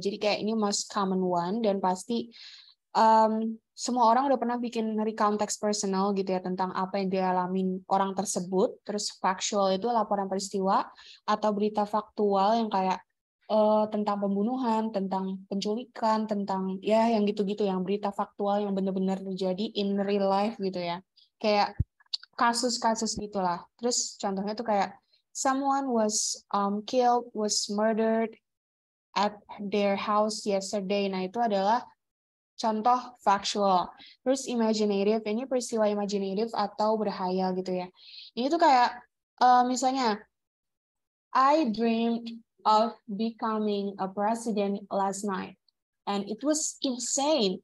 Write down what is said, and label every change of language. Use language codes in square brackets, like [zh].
[id] Jadi kayak ini [en] most common one [id] dan pasti semua orang udah pernah bikin recount text personal gitu ya tentang apa yang dialami orang tersebut. Terus factual itu laporan peristiwa atau berita faktual yang kayak tentang pembunuhan, tentang penculikan, tentang ya yang gitu-gitu, yang berita faktual yang benar-benar terjadi [en] in real life [id] gitu ya. Kayak kasus-kasus gitulah. Terus contohnya tuh kayak [en] someone was killed, was murdered at their house yesterday. [id] Nah, itu adalah contoh factual. Terus imaginative, ini peristiwa imaginative atau berhayal gitu ya. Ini tuh kayak misalnya [en] I dreamed of becoming a president last night and it was insane.